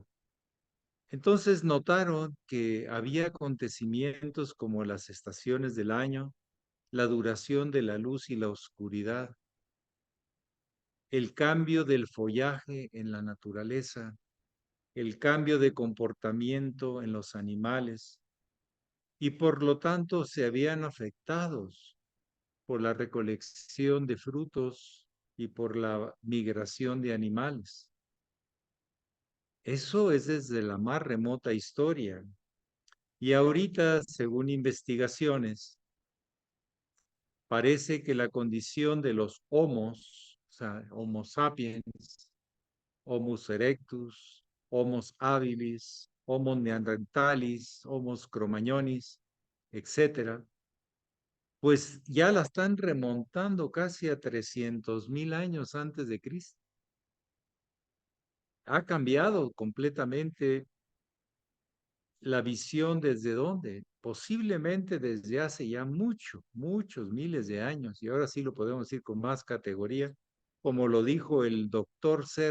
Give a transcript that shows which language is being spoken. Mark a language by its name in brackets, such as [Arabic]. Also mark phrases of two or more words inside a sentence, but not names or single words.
[Spanish] Entonces notaron que había acontecimientos como las estaciones del año, la duración de la luz y la oscuridad, el cambio del follaje en la naturaleza, el cambio de comportamiento en los animales, y por lo tanto se habían afectados por la recolección de frutos y por la migración de animales. Eso es desde la más remota historia. Y ahorita, según investigaciones, parece que la condición de los homos, o sea, Homo sapiens, Homus erectus, Homos habilis, Homo neanderthalis, Homos cromagnonis, etcétera, pues ya la están remontando casi a 300,000 años antes de Cristo. Ha cambiado completamente la visión desde dónde, posiblemente desde hace ya muchos miles de años, y ahora sí lo podemos decir con más categoría, como lo dijo el doctor C.